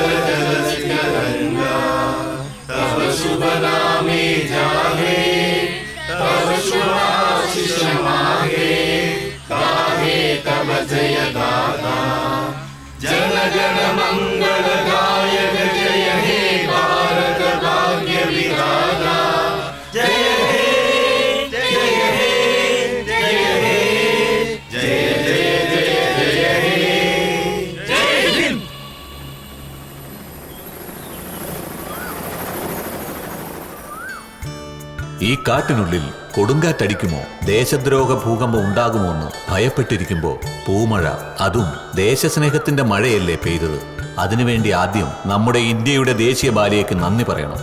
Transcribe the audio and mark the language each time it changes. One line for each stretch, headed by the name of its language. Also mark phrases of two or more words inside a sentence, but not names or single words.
Bangla: জলধিক গঙ্গা তব শুভ নামে জাহে তব শুভ আশিস মাহে গাহে তব জয় গাথা জন গণ মঙ্গল গায়ক জয় হে ভারত ভাগ্য বিধাতা জয় হে জয় হে জয় হে জয় জয় জয় জয় হে
Hindi: जय हिंद.
Malayalam: ഈ കാട്ടിനുള്ളിൽ കൊടുങ്കാറ്റടിക്കുമോ, ദേശദ്രോഹ ഭൂകമ്പം ഉണ്ടാകുമോ എന്ന് ഭയപ്പെട്ടിരിക്കുമ്പോ പൂമഴ, അതും ദേശസ്നേഹത്തിന്റെ മഴയല്ലേ പെയ്തത്. അതിനുവേണ്ടി ആദ്യം നമ്മുടെ ഇന്ത്യയുടെ ദേശീയ ബാലയ്ക്ക് നന്ദി പറയണം.